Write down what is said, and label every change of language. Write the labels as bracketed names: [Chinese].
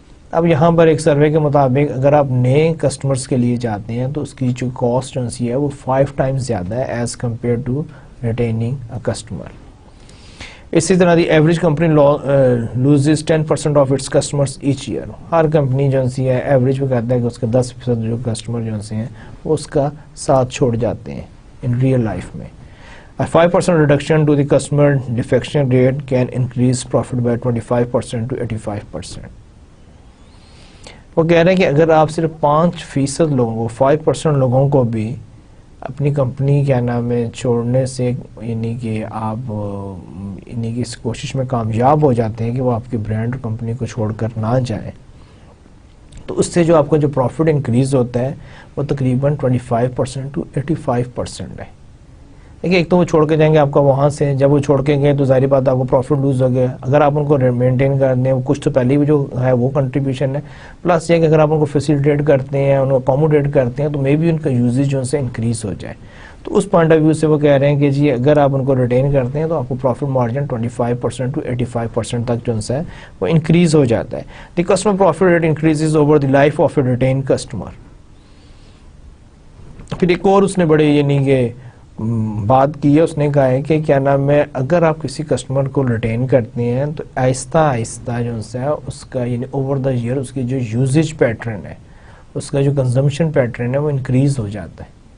[Urdu] اب یہاں پر ایک سروے کے مطابق اگر آپ نئے کسٹمرز کے لیے جاتے ہیں تو اس کی جو کاسٹ ہے وہ 5 times زیادہ ہے [English] As compare to retaining a customer. اسی طرح the average company loses 10% of its customers each year. [Urdu] Hare company جو ہے ایوریج پہ کہتا ہے کہ اس کا 10% جو کسٹمر جو ہیں وہ اس کا ساتھ چھوڑ جاتے ہیں [English] in real life [Urdu] میں. [English] A 5% reduction to the customer defection rate can increase profit by 25% to 85%. [Urdu] وہ کہہ رہے ہیں کہ اگر آپ صرف 5% لوگوں کو 5% لوگوں کو بھی اپنی کمپنی کیا نام ہے چھوڑنے سے یعنی کہ آپ یعنی کہ اس کوشش میں کامیاب ہو جاتے ہیں کہ وہ آپ کی برانڈ کمپنی کو چھوڑ کر نہ جائیں, تو اس سے جو آپ کا جو پروفٹ انکریز ہوتا ہے وہ تقریباً 25% to 85% ہے. دیکھیے ایک تو وہ چھوڑ کے جائیں گے آپ کا وہاں سے, جب وہ چھوڑ کے گئے تو ظاہری بات آپ کو پروفٹ لوز ہو گیا. اگر آپ ان کو مینٹین کر دیں کچھ تو پہلے بھی جو ہے وہ کنٹریبیوشن ہے, پلس یہ کہ اگر آپ ان کو فیسیلیٹیٹ کرتے ہیں, ان کو اکوموڈیٹ کرتے ہیں تو مے بی ان کا یوزیج جو سے انکریز ہو جائے. تو اس پوائنٹ آف ویو سے وہ کہہ رہے ہیں کہ جی اگر آپ ان کو ریٹین کرتے ہیں تو آپ کو پروفٹ مارجن 25% to 85% تک جو ہے وہ انکریز ہو جاتا ہے. [English] The customer profit rate increases over the life of a retain customer. [Urdu] پھر ایک اور اس نے بڑے یعنی کہ بات کی ہے, اس نے کہا ہے کہ کیا نام ہے اگر آپ کسی کسٹمر کو ریٹین کرتے ہیں تو آہستہ آہستہ جو ہے اس کا یعنی اوور دا ایئر اس کی جو یوزیج پیٹرن ہے, اس کا جو کنزمپشن پیٹرن ہے وہ انکریز ہو جاتا ہے.